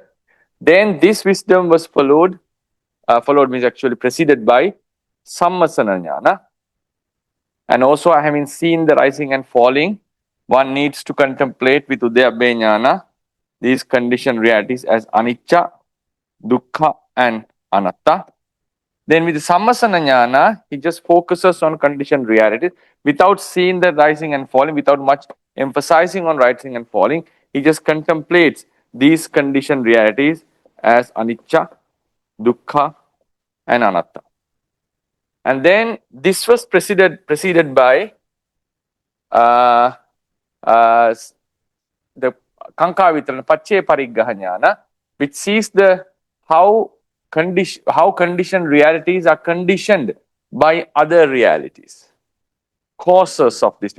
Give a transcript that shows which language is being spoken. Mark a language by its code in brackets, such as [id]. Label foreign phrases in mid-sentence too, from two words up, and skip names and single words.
[en] Then this wisdom was followed means actually preceded by [pi] sammasana jnana. [en] And also having seen the rising and falling, one needs to contemplate with 𝐷𝐴𝐵 jnana these conditioned realities as [pi] anicca, dukkha, [en] and anatta. Then with the [pi] sammasana jnana, [en] he just focuses on conditioned realities without seeing the rising and falling, without much emphasizing on rising and falling. He just contemplates these conditioned realities as [pi] anicca, dukkha, [en] and anatta. And then this was preceded by the [pi] Kankha Paccaya Pariggaha jnana, [en] which sees how conditioned realities are conditioned by other realities, causes of this.